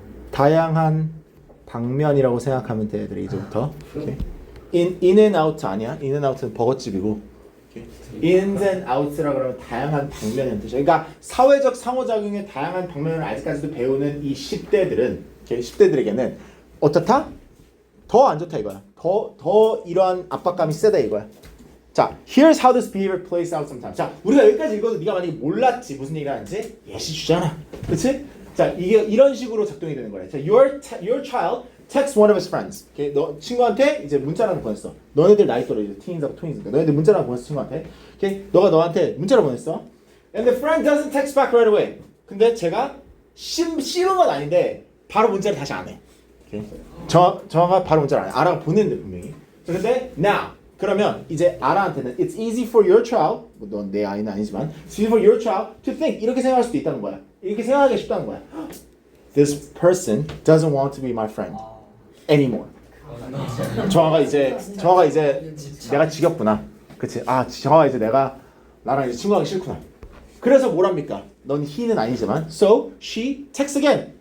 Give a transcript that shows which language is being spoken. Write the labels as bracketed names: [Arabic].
[Korean] 다양한 방면이라고 생각하면 돼, 애들이 이제부터. [English] Okay. [Korean] in and out 아니야? in and out는 버거집이고. ins and outs라 그러면 다양한 방면이라는 뜻이야. 그러니까 사회적 상호작용의 다양한 방면을 아직까지도 배우는 이 10대들에게는 어떻다? 더 안 좋다 이거야. 더 이러한 압박감이 세다 이거야. [English] 자, here's how this behavior plays out sometimes. [Korean] 자, 우리가 여기까지 읽어도 네가 만약에 몰랐지 무슨 얘기를 하는지 예시 주잖아. 그렇지? 자, 이게 이런 식으로 작동이 되는 거래. 자, [English] your child text one of his friends. Okay? [Korean] 너 친구한테 이제 문자를 보냈어. 너네들 나이 또래 이제 teens하고 twins니까 너네들 문자를 보냈어 친구한테. [English] Okay? [Korean] 너가 너한테 문자를 보냈어. [English] And the friend doesn't text back right away. [Korean] 근데 제가 씹은 건 아닌데 바로 문자를 다시 안 해. [English] Okay? [Korean] 정아가 바로 문자를 안 해. 아라가 보냈는데 분명히. 근데 now 그러면 이제 아라한테는 [English] it's easy for your child, [Korean] 넌 내 아이는 아니지만 [English] it's easy for your child to think [Korean] 이렇게 생각할 수도 있다는 거야. 이렇게 생각하기 쉽다는 거야. [English] This person doesn't want to be my friend anymore. [Korean] 정아가 이제 내가 지겹구나. 그치? 아, 정아가 이제 나랑 이제 친구하기 싫구나. 그래서 뭐랍니까? 넌 he는 아니지만 [English] so she texts again.